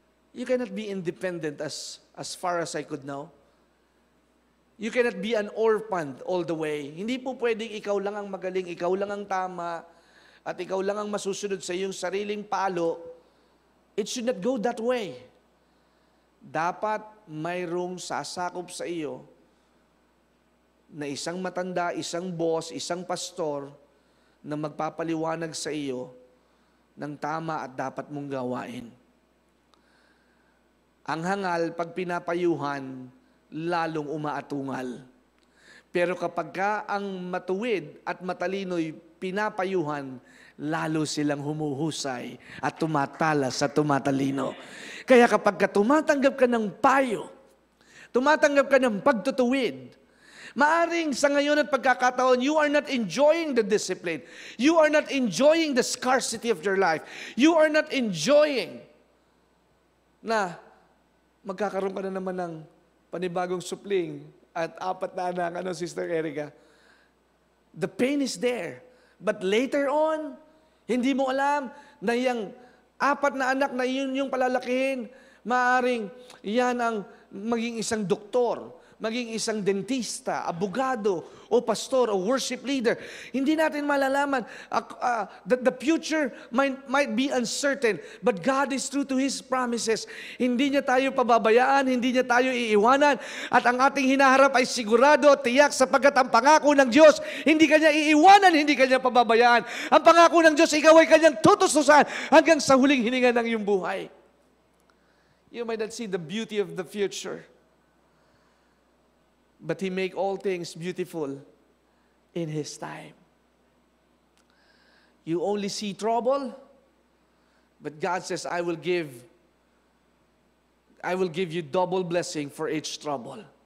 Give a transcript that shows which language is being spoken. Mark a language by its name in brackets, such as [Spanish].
[English] You cannot be independent as far as I could know. You cannot be an orphan all the way. [Filipino] Hindi po pwedeng ikaw lang ang magaling, ikaw lang ang tama, at ikaw lang ang masusunod sa iyong sariling palo. [English] It should not go that way. [Filipino] Dapat mayroong sasakop sa iyo na isang matanda, isang boss, isang pastor na magpapaliwanag sa iyo ng tama at dapat mong gawain. Ang hangal, pag pinapayuhan, lalong umaatungal. Pero kapag ka ang matuwid at matalino'y pinapayuhan, lalo silang humuhusay at tumatalas sa tumatalino. Kaya kapag ka tumatanggap ka ng payo, tumatanggap ka ng pagtutuwid, maaring sa ngayon at pagkakataon, [English] you are not enjoying the discipline. You are not enjoying the scarcity of your life. You are not enjoying [Filipino] na magkakaroon ka na naman ng panibagong supling at 4 na anak, Sister Erica. [English] The pain is there. But later on, [Filipino] hindi mo alam na yung 4 na anak na yun yung palalakihin, maaring yan ang maging isang doktor, maging isang dentista, abogado, o pastor, o worship leader. Hindi natin malalaman. [English] The future might be uncertain, but God is true to His promises. [Filipino] Hindi niya tayo pababayaan, hindi niya tayo iiwanan, at ang ating hinaharap ay sigurado, tiyak, sapagkat ang pangako ng Diyos, hindi Kanya iiwanan, hindi Kanya pababayaan. Ang pangako ng Diyos, ikaw ay Kanyang tutustusan hanggang sa huling hininga ng iyong buhay. [English] You might not see the beauty of the future, but He make all things beautiful in His time. You only see trouble, but God says, I will give you double blessing for each trouble.